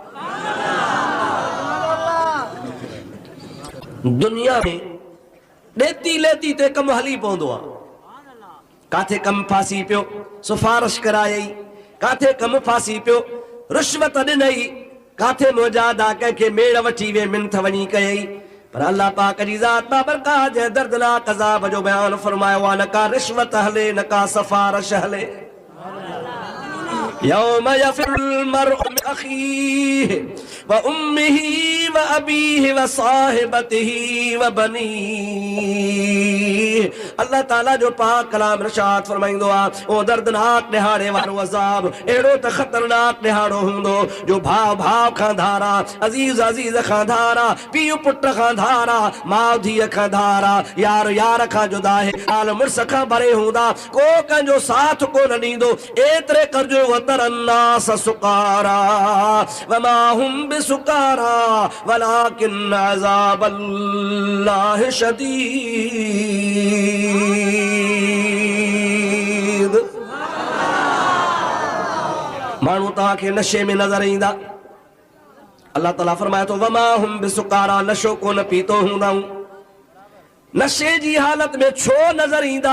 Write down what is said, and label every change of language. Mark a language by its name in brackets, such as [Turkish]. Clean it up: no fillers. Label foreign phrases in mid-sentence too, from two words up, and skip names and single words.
[Sindhi] दुनिया में ॾेती लेती ते कमु हली पवंदो आहे, काथे कमु फासी पियो, सिफारिश करायई, काथे कमु फासी पियो, रिश्वत ॾिनई, काथे मुजादा कंहिंखे मेड़ वठी वे मिंथ वञी कयई। पर अल्लाह पाक जी ज़ात बाबरकात जे दर्दनाक अज़ाब जो बयान फरमायो आहे, न का रिश्वत हले, न का सिफारिश हले। [Arabic] يوم يفر المرء من أخيه وأمه وأبيه وصاحبته وبنيه. [Sindhi] अल्लाह ताला जो पाक कलाम इरशाद फरमाईंदो आहे, ओ दर्दनाक ॾिहाड़े वारो अज़ाब अहिड़ो त ख़तरनाक ॾिहाड़ो हूंदो जो भाउ भाउ खां धारा, अज़ीज़ अज़ीज़ खां धारा, पीउ पुट खां धारा, माउ धीअ खां धारा, यार यार खां जुदा है, हाल मुड़स खां भरे हूंदा, को कंहिंजो साथ कोन ॾींदो। [Arabic] एतिरे करजो وترى الناس سكارى وما هم بسكارى ولكن عذاب الله شديد. [Sindhi] माण्हू तव्हांखे नशे में नज़र ईंदा, अल्लाह ताला फरमाए थो, [Arabic] وما هم بسكارى, [Sindhi] नशो कोन पीतो हूंदाऊं, नशे जी हालत में छो नज़र ईंदा?